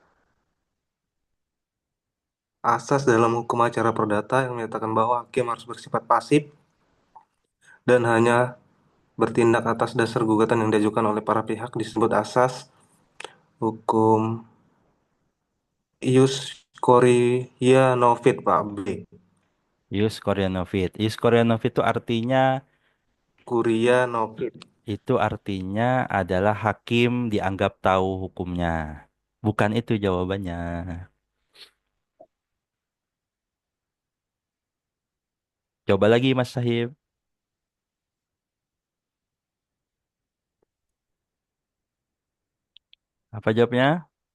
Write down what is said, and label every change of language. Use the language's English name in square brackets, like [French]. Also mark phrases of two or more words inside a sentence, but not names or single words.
[Indonesian] Asas dalam hukum acara perdata yang menyatakan bahwa hakim harus bersifat pasif dan hanya bertindak atas dasar gugatan yang diajukan oleh para pihak disebut asas hukum [Latin] ius korea novit, [Indonesian] Pak. B. [Latin] Ius Koreanovit. Ius Koreanovit Kuria novit. [Indonesian] itu artinya adalah hakim dianggap tahu hukumnya. Bukan itu jawabannya. Coba lagi Mas Sahib. Apa jawabnya?